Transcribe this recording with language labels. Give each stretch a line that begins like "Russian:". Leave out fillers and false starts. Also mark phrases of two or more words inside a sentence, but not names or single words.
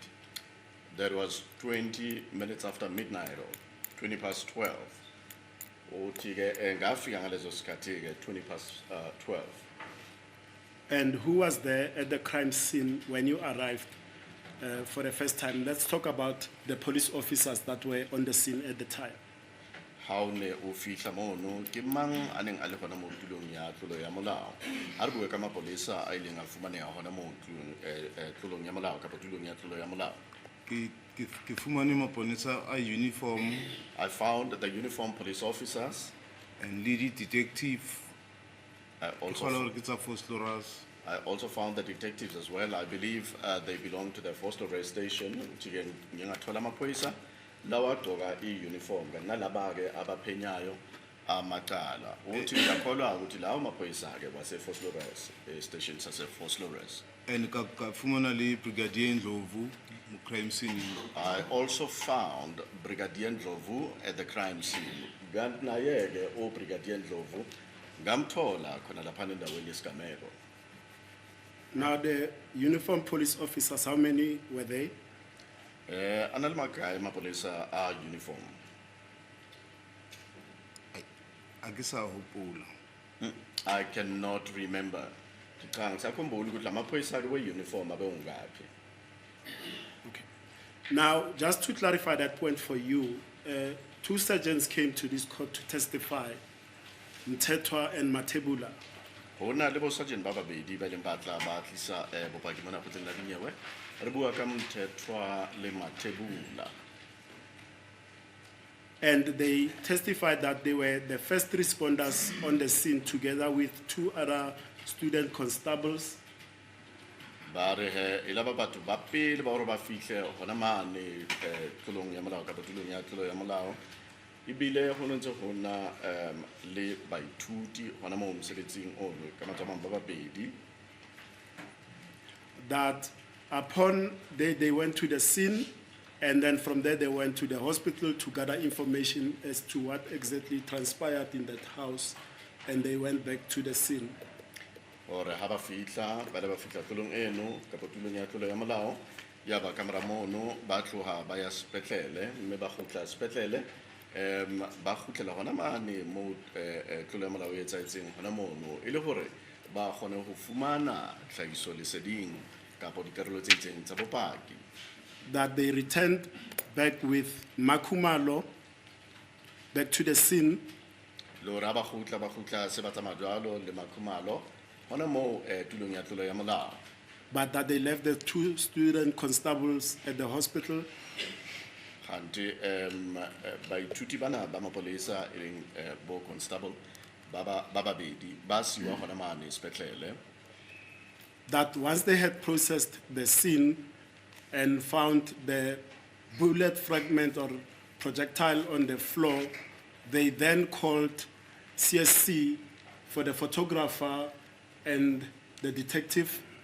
English: That was 20 minutes after midnight or 20 past 12.
Zulu: Uthi ke ngafika ngalezo sikhathi ke 20 past 12.
English: And who was there at the crime scene when you arrived for the first time? Let's talk about the police officers that were on the scene at the time.
Southern Sotho: How ne o fihla mono ke mang aneng a le gona mo tulong ya tlolo ya molao a re bue ka mapolesa a ileng a fumaneha gona mo tlolong ya molao kapa tulong ya tlolo ya molao. Ke fumane maponesa a uniform.
English: I found the uniformed police officers and lady detective. I also found the detectives as well. I believe they belong to the Fosloras station.
Zulu: Ngingathola amaphoyisa lawa agqoka i-uniform nalaba ke abaphenyayo amacala. Uthi ngiyakholwa ukuthi lawo maphoyisa ke wase-Fosloras station sase-Fosloras.
Southern Sotho: And ka fumana le Brigadier Ndlovu mo
English: crime scene. I also found Brigadier Ndlovu at the crime scene.
Zulu: Kanti naye ke o Brigadier Ndlovu ngamthola khona lapha endaweni yesigameko.
English: Now the uniformed police officers, how many were they?
Southern Sotho: Analmagaya mapolisa a uniform.
English: I cannot remember. Uniform Okay. Now, just to clarify that point for you, two sergeants came to this court to testify, Mtetwa and Matebula.
Southern Sotho: Hona le bo sergeant ba babedi ba leng batla ba tlisa bopaki mona kgotseng la dinyewe re bua ka Mthethwa le Matebula.
English: And they testified that they were the first responders on the scene together with two other student constables.
Southern Sotho: Ba re he ila ba batho ba pele ba hore ba fihle hona mane tlolong ya molao ka tulong ya tlolo ya molao. Ibile ho ntse ho na le baithuti hona mo mosebetsing ono ka matsamang ba babedi.
English: That upon they went to the scene, And then from there, they went to the hospital to gather information as to what exactly transpired in that house. And they went back to the scene.
Southern Sotho: Ore ha ba fihla tulong eno kapa tulong ya tlolo ya molao ya ba kamera mono ba tloha ba ya sepetlele mme ba khutla sepetlele ba khutlela hona mane mo tlolo ya molao e etsaetseng hona mono e le hore ba kgone ho fumana tlhahiso leseding kapa dikarolo tse itseng tsa bopaki.
English: That they returned back with Makumalo back to the scene.
Southern Sotho: Le hore ha ba khutla se ba tsamaya jwalo le Makhumalo hona mo tulong ya tlolo ya molao.
English: But that they left the 2 student constables at the hospital.
Southern Sotho: Kante baithuti bana ba mapolesa e leng bo constable ba babedi ba siwa hona mane sepetlele.
English: That once they had processed the scene and found the bullet fragment or projectile on the floor, they then called CSC for the photographer and the detective.